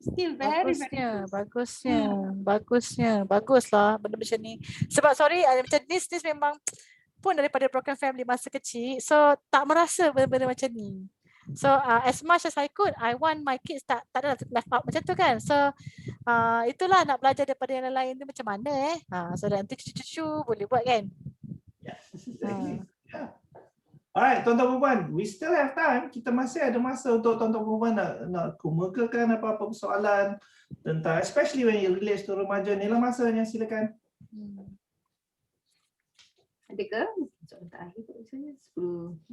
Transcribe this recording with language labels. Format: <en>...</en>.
<en>Still very close.</en> <ms>Baguslah benda macam ni. Sebab sorry macam Nis memang pun daripada broken family masa kecil, so tak merasa benda-benda macam ni.</ms> <en>So as much as I could, I want my kids</en> <ms>tak ada</ms> <en>left out</en> <ms>macam tu kan. So itulah nak belajar daripada yang lain tu macam mana so nanti cucu-cucu boleh buat kan.</ms> <en>Alright, tuan-tuan puan, we still have time.</en> <ms>Kita masih ada masa untuk tuan-tuan puan nak kemukakan apa-apa persoalan tentang,</ms> <en>especially when it relates to</en> <ms>remaja. Inilah masanya, silakan. Ada ke? Soalan terakhir tu misalnya 10.</ms>